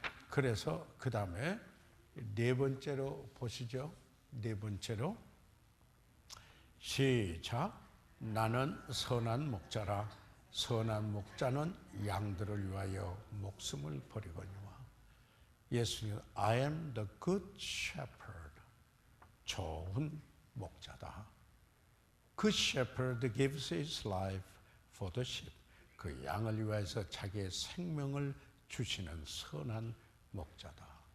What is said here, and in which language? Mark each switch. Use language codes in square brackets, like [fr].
[ko] 그래서 그 다음에 네 번째로 보시죠. 네 번째로 시작. 나는 선한 목자라. 선한 목자는 양들을 위하여 목숨을 버리거니와. [en] 예수님, I am the good shepherd. [ko] 좋은 목자다. [en] Good shepherd gives his life for the sheep. [ko] 그 양을 위해서 자기의 생명을 주시는 선한 목자다.